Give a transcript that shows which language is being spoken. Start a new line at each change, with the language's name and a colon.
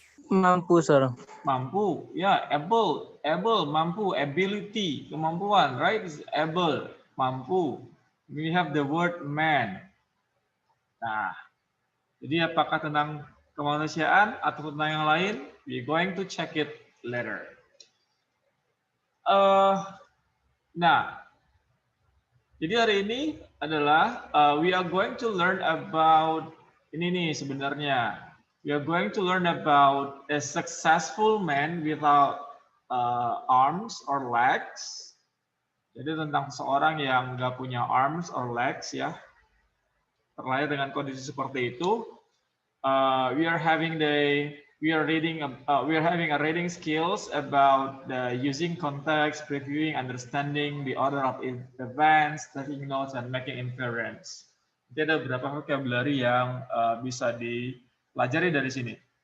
Indonesian: Mampu, sir. Mampu. Ya, able. Able, mampu. Ability, kemampuan.
English: Right? Is able, mampu. We have the word man.
Indonesian: Nah, jadi apakah tentang kemanusiaan atau tentang yang lain?
English: We're going to check it later.
Indonesian: Nah, jadi hari ini adalah
English: we are going to learn about
Indonesian: ini nih sebenarnya.
English: We are going to learn about a successful man without arms or legs.
Indonesian: Jadi tentang seorang yang nggak punya
English: arms or legs
Indonesian: ya, terlahir dengan kondisi seperti itu.
English: We are having a reading skills about the using context, previewing, understanding the order of events, taking notes, and making inference.
Indonesian: Jadi ada beberapa vocabulary yang bisa dipelajari dari sini.